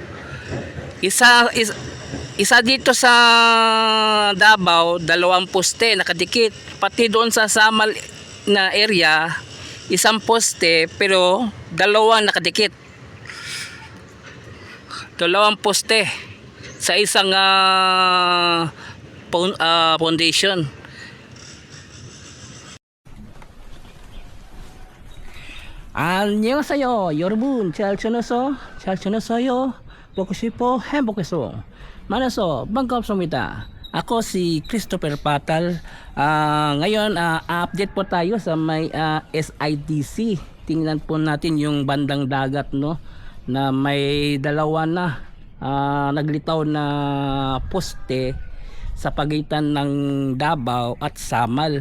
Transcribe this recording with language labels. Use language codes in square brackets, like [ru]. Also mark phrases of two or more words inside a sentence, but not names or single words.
[tl] Isa dito sa Davao, dalawang poste nakadikit. Pati doon sa Samal na area, isang poste pero dalawang nakadikit. Dalawang poste sa isang foundation. [ko] 안녕하세요 여러분. 잘 지냈어요? 보고 싶어 행복해서 만나서 반갑습니다. [tl] Ako si Christopher Patal. Ngayon update po tayo sa may SIDC. Tingnan po natin yung bandang dagat, no, na may dalawa na naglitaw na poste sa pagitan ng Davao at Samal.